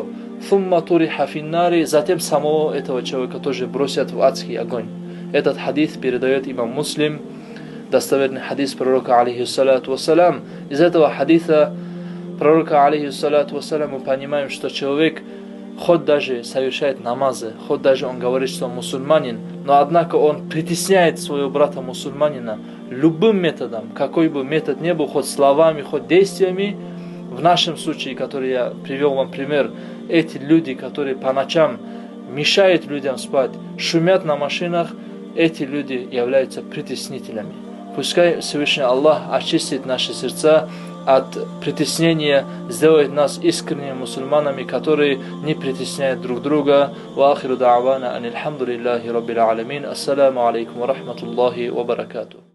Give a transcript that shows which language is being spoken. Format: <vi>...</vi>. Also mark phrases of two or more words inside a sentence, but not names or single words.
<ar>«ثم طرح في النار»,</ar> <ru>затем самого этого человека тоже бросят в адский огонь. Этот хадис передает имам Муслим, достоверный хадис пророка,</ru> <ar>عليه الصلاة والسلام.</ar> <ru>Из этого хадиса пророка,</ru> <ar>عليه الصلاة والسلام,</ar> <ru>мы понимаем, что человек хоть даже совершает намазы, хоть даже он говорит, что он мусульманин, но однако он притесняет своего брата мусульманина любым методом, какой бы метод ни был, хоть словами, хоть действиями. В нашем случае, который я привел вам пример, эти люди, которые по ночам мешают людям спать, шумят на машинах, эти люди являются притеснителями. Пускай Всевышний Аллах очистит наши сердца от притеснения, сделает нас искренними мусульманами, которые не притесняют друг друга.</ru> <ar>وآخر دعوانا أن الحمد لله رب العالمين. السلام عليكم ورحمة الله وبركاته.</ar>